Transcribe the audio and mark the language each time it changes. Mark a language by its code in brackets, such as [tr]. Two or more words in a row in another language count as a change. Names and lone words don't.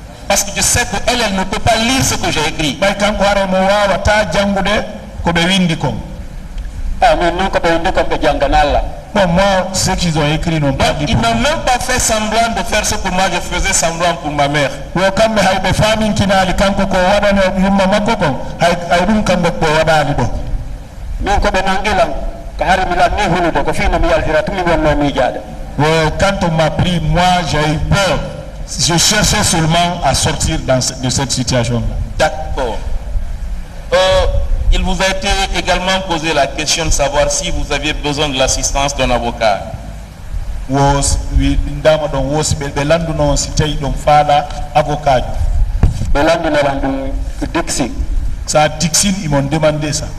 [fr] Parce que je sais qu'elle, elle ne peut pas lire ce que j'ai écrit. [ff] bay kanko hare mo wawata jangude ko ɓe windi kon. [fr] mais non [ff] ko ɓe windi kon ɓe janganalla. [fr] Bon, moi, ceux qu'ils ont écrit n'ont pas dit. Ils n'ont même pas fait semblant de faire ce que moi je faisais semblant pour ma mère. [ff] Wo kamɓe hayɓe faminkinali kanko ko waɗano yumma makko kon hay ɗum kamɓe ɓe waɗali ɗo. min ko ɓe nangilan ko hari mi lanni hulude ko fino mi yaltira tumi wonno miijaade. [fr] Quand on m'a pris, moi j'ai eu peur. Je cherchais seulement à sortir de cette situation. D'accord. Il vous a été également posé la question de savoir si vous aviez besoin de l'assistance d'un avocat. Ça, Dixon, ils m'ont demandé ça.